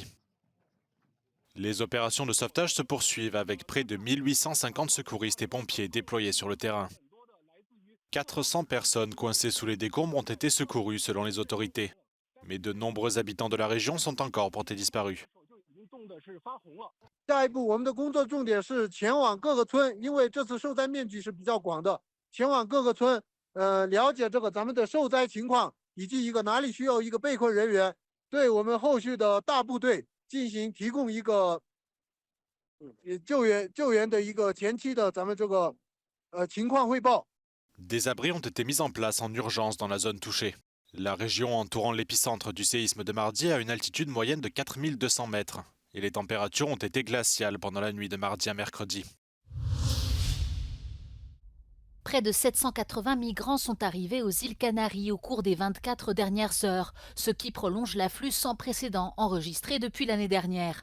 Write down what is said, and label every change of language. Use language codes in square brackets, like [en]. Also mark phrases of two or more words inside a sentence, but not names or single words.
[fr] Les opérations de sauvetage se poursuivent avec près de 1850 secouristes et pompiers déployés sur le terrain. 400 personnes coincées sous les décombres ont été secourues selon les autorités, mais de nombreux habitants de la région sont encore portés disparus. [zh] 下一步，我们的工作重点是前往各个村，因为这次受灾面积是比较广的，前往各个村，了解这个咱们的受灾情况，以及一个哪里需要一个被困人员，对我们后续的大部队进行提供一个救援的一个前期的咱们这个情况汇报。 [fr] Des abris ont été mis en place en urgence dans la zone touchée. La région entourant l'épicentre du séisme de mardi a une altitude moyenne de 4200 mètres et les températures ont été glaciales pendant la nuit de mardi à mercredi. Près de 780 migrants sont arrivés aux îles Canaries au cours des 24 dernières heures, ce qui prolonge l'afflux sans précédent enregistré depuis l'année dernière.